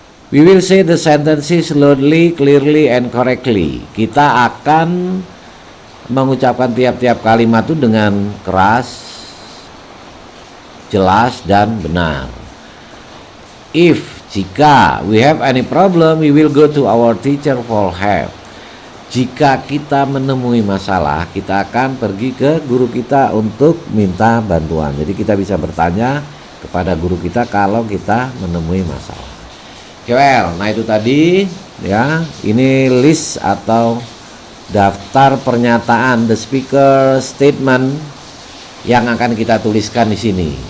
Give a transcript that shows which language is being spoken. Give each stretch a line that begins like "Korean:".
English: We will say the sentences loudly, clearly, and correctly.
Indonesian: Kita akan mengucapkan tiap-tiap kalimat itu dengan keras, jelas, dan benar. Jika
English: we have any problem, we will go to our teacher for help.
Indonesian: Jika kita menemui masalah, kita akan pergi ke guru kita untuk minta bantuan. Jadi kita bisa bertanya kepada guru kita kalau kita menemui masalah. Oke, well, nah itu tadi ya, ini list atau daftar pernyataan
English: the speaker statement
Indonesian: yang akan kita tuliskan di sini.